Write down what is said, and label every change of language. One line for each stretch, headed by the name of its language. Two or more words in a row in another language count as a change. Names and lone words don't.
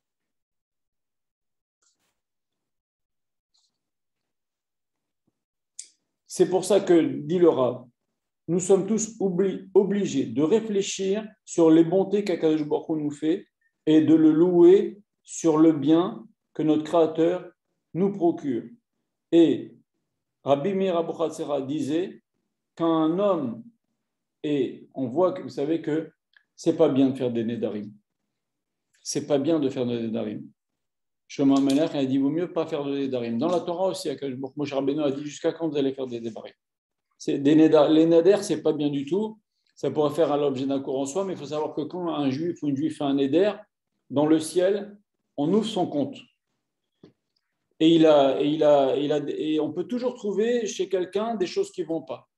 French: C'est pour ça que, dit le Rav, nous sommes tous obligés de réfléchir sur les bontés qu'
Hebrew: הקדוש ברוך הוא
French: nous fait et de le louer sur le bien que notre Créateur nous procure. Et Rabbi Meir Abuchatzera disait qu'un homme, et on voit que vous savez que c'est pas bien de faire des nedarim. C'est pas bien de faire des nedarim. Shlomo HaMelech a dit vaut mieux pas faire de nedarim. Dans la Torah aussi, Moshe Rabbeinu a dit jusqu'à quand vous allez faire des nedarim. Les naders, c'est pas bien du tout. Ça pourrait faire à l'objet d'un cours en soi, mais il faut savoir que quand un juif ou une juive fait un neder, dans le ciel, on ouvre son compte. Et on peut toujours trouver chez quelqu'un des choses qui ne vont pas.